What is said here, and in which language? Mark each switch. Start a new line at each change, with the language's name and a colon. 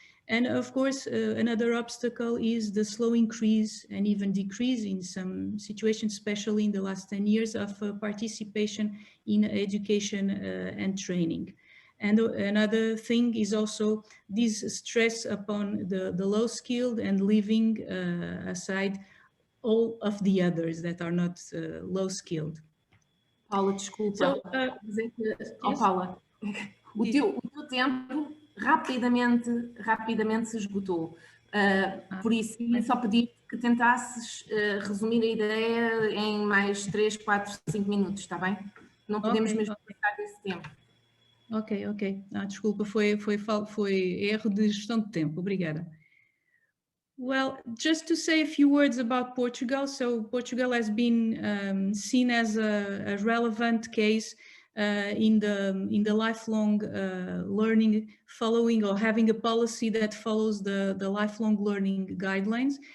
English: And of course, another obstacle is the slow increase and even decrease in some situations, especially in the last 10 years, of participation in education and training. And another thing is also this stress upon the low skilled and leaving aside all of the others that are not low skilled.
Portuguese: Paula, desculpa.
English: So, yes.
Portuguese: Paula, o teu tempo rapidamente se esgotou. Por isso, só pedi que tentasses resumir a ideia em mais 3, 4, 5 minutos, está bem? Não podemos mesmo passar desse tempo. Ok. Desculpa, foi erro de gestão de tempo. Obrigada.
English: Well, just to say a few words about Portugal. So Portugal has been seen as a relevant case in the lifelong learning, following or having a policy that follows the lifelong learning guidelines.